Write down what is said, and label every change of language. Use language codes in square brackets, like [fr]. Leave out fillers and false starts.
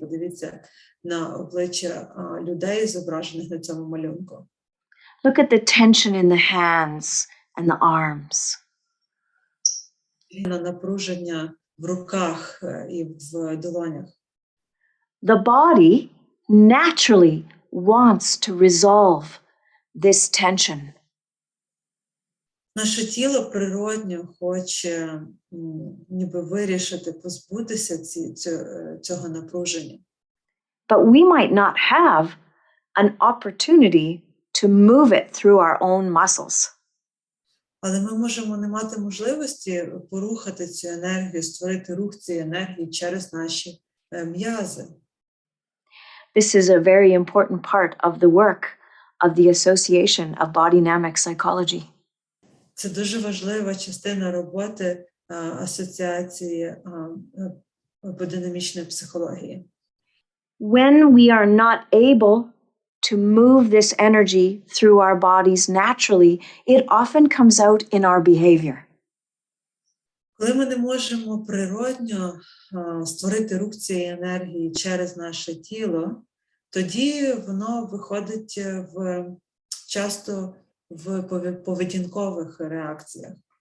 [uk] Подивіться на обличчя людей, зображених на цьому малюнку. [en] Look at the tension in the hands and the arms. [uk] На напруження в руках і в долонях. [en] The body naturally wants to resolve this tension. [uk] Наше тіло природньо хоче ніби вирішити, позбутися цього напруження. [en] But we might not have an opportunity to move it through our own muscles. [uk] Але ми можемо не мати можливості порухати цю енергію, створити рух цієї енергії через наші м'язи. [en] This is a very important part of the work of the Association of Bodynamic Psychology. [uk] Це дуже важлива частина роботи Асоціації бодинамічної психології. [en] When we are not able to move this energy through our bodies naturally, it often comes out in our behavior. [uk] Коли ми не можемо природньо створити рух цієї енергії через наше тіло, тоді воно виходить часто в поведінкових реакціях.